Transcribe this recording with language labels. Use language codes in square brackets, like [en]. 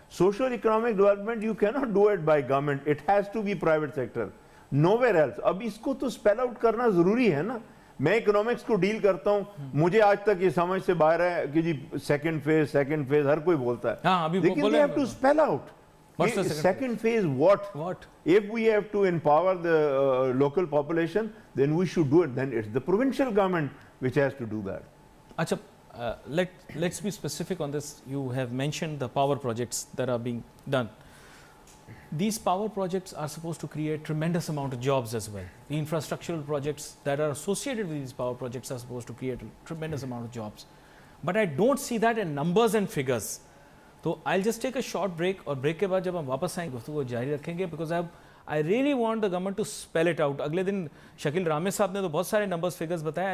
[en] Social economic development you کی not do it by government, it has to be private sector, nowhere else. [ur] اب اس کو تو spell out کرنا ضروری ہے نا. میں اکنامکس کو ڈیل کرتا ہوں, مجھے آج تک یہ سمجھ سے باہر ہے کہ جی سیکنڈ فیز ہر کوئی بولتا ہے, لیکن [en] we have to spell out. Second phase what? If we have to empower the local population, then we should do it. Then it's the provincial government which has to do that. Acha, let's be specific on this. You have mentioned the power projects that are being done. These power projects are supposed to create tremendous amount of jobs as well. The infrastructural projects that are associated with these power projects are supposed to create a tremendous amount of jobs. But I don't see that in numbers and figures. So I'll just take a short break, [ur] اور break کے بعد جب ہم واپس آئیں گفتگو جاری رکھیں گے, [en] because I really want the government to spell it out. [ur] اگلے دن شکیل رامے صاحب نے تو بہت سارے numbers figures بتایا.